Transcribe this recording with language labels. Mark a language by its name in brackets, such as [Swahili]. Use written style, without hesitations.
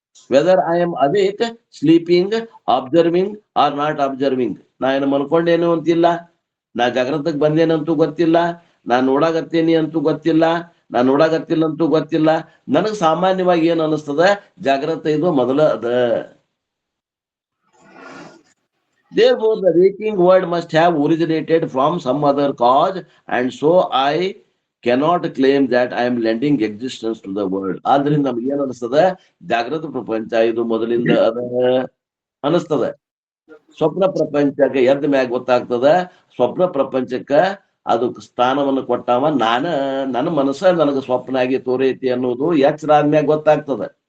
[English] Whether I am awake, sleeping, observing or not observing. [Kannada] ನಾ ಏನು ಮಲ್ಕೊಂಡೇನು ಅಂತಿಲ್ಲ, ನಾ ಜಾಗೃತಕ್ಕೆ ಬಂದೇನಂತೂ ಗೊತ್ತಿಲ್ಲ, ನಾನ್ ನೋಡಾಕತ್ತೇನಿ ಅಂತೂ ಗೊತ್ತಿಲ್ಲ, ನಾನ್ ನೋಡಾಕತ್ತಿಲ್ಲ ಅಂತೂ ಗೊತ್ತಿಲ್ಲ. ನನಗ್ ಸಾಮಾನ್ಯವಾಗಿ ಏನ್ ಅನಿಸ್ತದ, ಜಾಗೃತ ಇದು ಮೊದಲ ಅದ. [English] Therefore, the waking world must have originated from some other cause, and so I cannot claim that I am lending existence to the world. [Kannada] ಆದ್ರಿಂದ ನಮ್ಗೆ ಏನ್ ಅನಿಸ್ತದ, ಜಾಗೃತ ಪ್ರಪಂಚ ಇದು ಮೊದಲಿಂದ ಅದ ಅನಿಸ್ತದ. ಸ್ವಪ್ನ ಪ್ರಪಂಚಕ್ಕೆ ಎದ್ದ ಮ್ಯಾಗ ಗೊತ್ತಾಗ್ತದ, ಸ್ವಪ್ನ ಪ್ರಪಂಚಕ್ಕ ಅದು ಸ್ಥಾನವನ್ನು ಕೊಟ್ಟಾವ. ನನ್ನ ಮನಸ್ಸ ನನಗ ಸ್ವಪ್ನ ಆಗಿ ತೋರೈತಿ ಅನ್ನೋದು ಎಚ್ಚರ ಆದ್ಮ್ಯಾಗ ಗೊತ್ತಾಗ್ತದ.